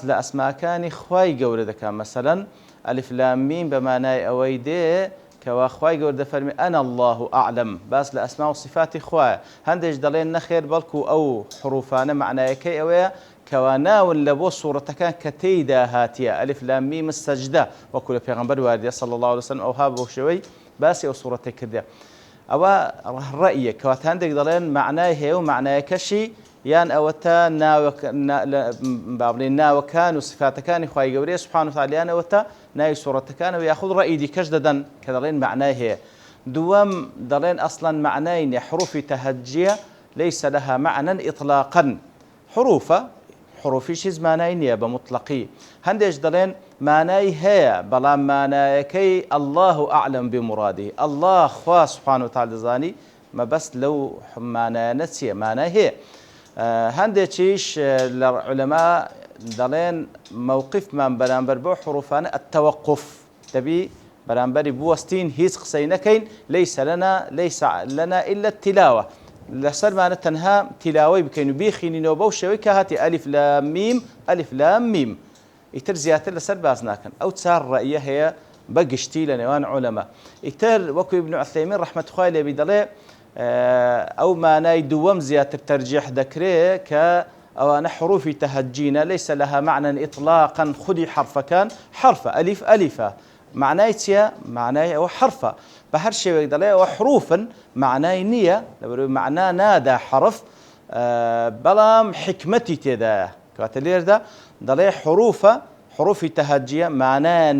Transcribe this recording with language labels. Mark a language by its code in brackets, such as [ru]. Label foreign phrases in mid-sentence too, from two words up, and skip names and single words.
[ckb] لە ئەسماکانی خوای گەورە دەکات مەسەلەن ئەلیف لام میم بە مانای ئەوەی دێ کەوا خوای گەورە دەفەرمی [ar] ئەنا الله ئەعلەم [ckb] باس لە ئەسما و صفاتی خوایە هەندێک دەڵێن نەخێر بەڵکو ئەو حروفانە معنایەکەی ئەوەیە کەوا ناون لە بۆ سوورەتەکان کە تێیدا هاتیە ئەلیف لام میم سەجدە وەکو لە پێغەمبەر واردیە [ar] صلی الله عليه وسلم [ckb] ئەوها بۆ شێوەی باسی ئەو سوورەتەی کردێ ئەوە ڕەئیە کەواتە هەندێک دەڵێن معنای هەیە و معنایەکەشی یان ئەوەتە با بڵێن ناوەکان و صفاتەکانی خوای گەورەی [ar] سوبحانه وتعالى [ckb] یان ئەوەتە ناوی سوورەتەکانەوە یاخود ڕەئی دیکەش دەدەن کە دەڵێن معنای هەیە دووەم دەڵێن ئەسڵەن معنای نیە حروفی تەهەجیە [ar] ليس لها معنى إطلاقا [ckb] حروفیش هیچ مانای نییە بە مطلقی هەندێک دەڵێن مانای هەیە بەڵام مانایەکەی [ar] الله أعلم بمراده الله [ckb] خوا [ar] سبحانه وتعالى [ckb] دەزانی مەبەست لەو مانایانە چییە مانای هەیە هەندێکیش لە عولەما دەڵێن مووقفمان بەرامبەر بۆ حروفانە التوقف دەبی بەرامبەری بوەستین هیچ قسەی نەکەین [ar] ليس لنا إلا التلاوة [ckb] لەسەرمانە تەنها تیلاوەی بکەین و بیخینینەوە بەو شێوەی کە هاتی ئەلیف لام میم ئەلیف لام میم ئیتر زیاتر لەسەر باز ناکەن ئەو چار ڕەئیە هەیە بەگشتی لە نێوان عولەما ئیتر وەکو ئیبن عوثەیمین ڕەحمەتوخای لێبی دەڵێ ئەو مانای دووەم زیاتر تەرجیح دەکرێت کە ئەوانە حروفی تەهەجینە [ar] ليس لها معنى إطلاقا [ckb] خودی حرفەکان حرفە ئەلیف ئەلیفە معنای چییە معنای ئەوە حرفە بە هەر شێوەیەک دەڵێ ئەوە حروفن معنای نییە لەبەرەوەی معنا نادا حرف بەڵام حکمەتی تێدایە کەواتە لێرەدا دەڵێ حروفە حروفی تەهەجیە معنایان